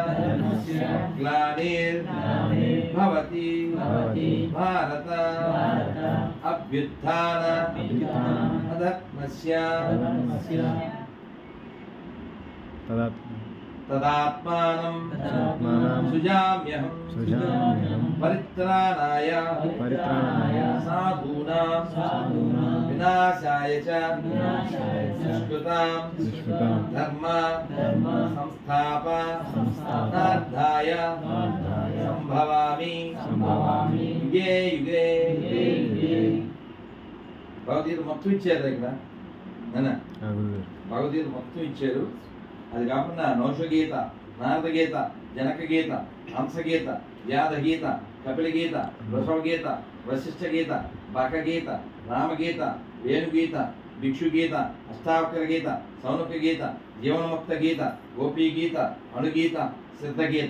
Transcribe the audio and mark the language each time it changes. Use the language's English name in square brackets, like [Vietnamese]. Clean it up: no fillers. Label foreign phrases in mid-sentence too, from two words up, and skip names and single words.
[Sanskrit] గ్లానిర్భవతి భారత అభ్యుత్థాన అధర్మస్య తదాత్మానం సుజామ్యహం పరిత్రాణాయ సాధూనాం వినాశాయ చ దుష్కృతాం ధర్మ సంస్థాపనార్థాయ సంభవామి యుగే యుగే. [Telugu] భగవద్గీత మొత్తం ఇచ్చారు ఇక్కడ నాన్న, భగవద్గీత మొత్తం ఇచ్చారు. అది కాకుండా నౌషగీత, నారద గీత, జనక గీత, హంసగీత, వ్యాధ గీత, కపిల గీత, వృషభ గీత, వశిష్ఠ గీత, బక గీత, రామగీత, వేణుగీత, భిక్షు గీత, అష్టావకర గీత, సౌనక గీత, జీవనముక్త గీత, గోపీ గీత, అణుగీత, సిద్ధ గీత.